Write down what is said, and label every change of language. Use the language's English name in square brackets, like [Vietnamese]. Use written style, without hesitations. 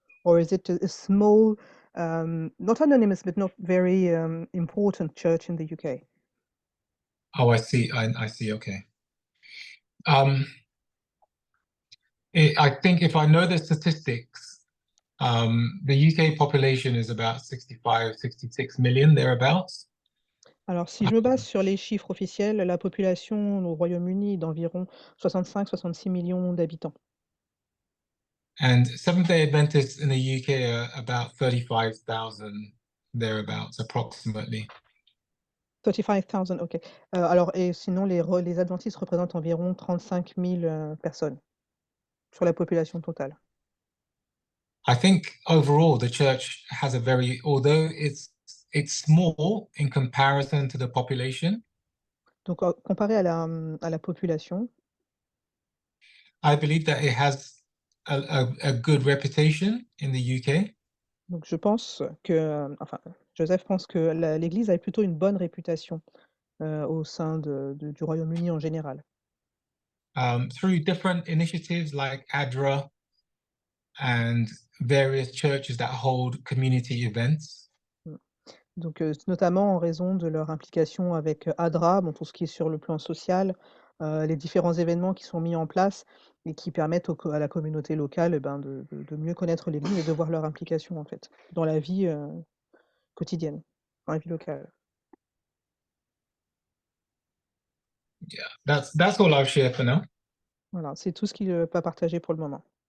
[English] Or is it a small, not anonymous, but not very important church in the UK? Oh, I see. I see. Okay. I think if I know the statistics, the UK population is about 65, 66 million, thereabouts. [French] Alors, si je me base sur les chiffres officiels, la population au Royaume-Uni est d'environ 65-66 millions d'habitants. [English] And Seventh-day Adventists in the UK are about 35,000, thereabouts, approximately. 35,000, ok. [French] Alors, et sinon, les adventistes représentent environ 35 000 personnes sur la population totale. [English] I think overall the church has a very, although it's small in comparison to the population, [French] Donc, comparé à la population, [English] I believe that it has a good reputation in the UK. [French] donc je pense que, enfin, Joseph pense que l'Église a plutôt une bonne réputation au sein du Royaume-Uni en général. [English] Through different initiatives like ADRA and various churches that hold community events. [French] Donc, notamment en raison de leur implication avec ADRA, bon, tout ce qui est sur le plan social, les différents événements qui sont mis en place et qui permettent à la communauté locale de mieux connaître l'Église et de voir leur implication en fait dans la vie quotidienne, dans la vie locale. [English] Yeah, that's all I'll share for now. [French] Voilà, c'est tout ce qu'il peut partager pour le moment.